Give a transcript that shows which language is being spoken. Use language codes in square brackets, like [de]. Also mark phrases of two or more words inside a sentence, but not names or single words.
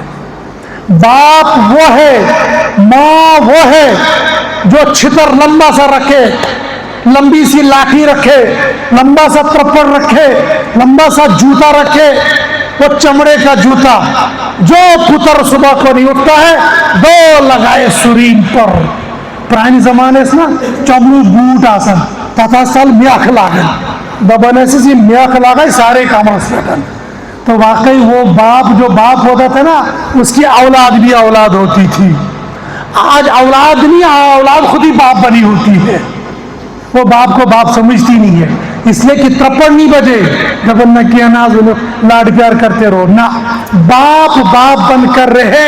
[ur] باپ وہ ہے، ماں وہ ہے جو چھتر لمبا سا رکھے، لمبی سی لاٹھی رکھے، لمبا سا ترپڑ رکھے، لمبا سا جوتا رکھے، وہ چمڑے کا جوتا، جو پتر صبح کو نہیں اٹھتا ہے 2 لگائے سرین پر، [ks] پرانہِ زمانہٕ ٲسۍ نا چمنوٗ بوٗٹ آسان تتھ آسہٕ تل میکھ لاگان دپان ٲسِس یہ میکھ لاگے سارے کمرس پٮ۪ٹھ [ur] تو واقعی وہ باپ جو باپ ہوتا تھا نا اس کی اولاد بھی اولاد ہوتی تھی. آج اولاد نہیں اولاد خود ہی باپ بنی ہوتی ہے. وہ باپ کو باپ سمجھتی نہیں ہے اس لیے کہ ترپڑ نہیں بجے جب نہ کیا ناز لاڈ پیار کرتے رہو نہ باپ باپ بن کر رہے.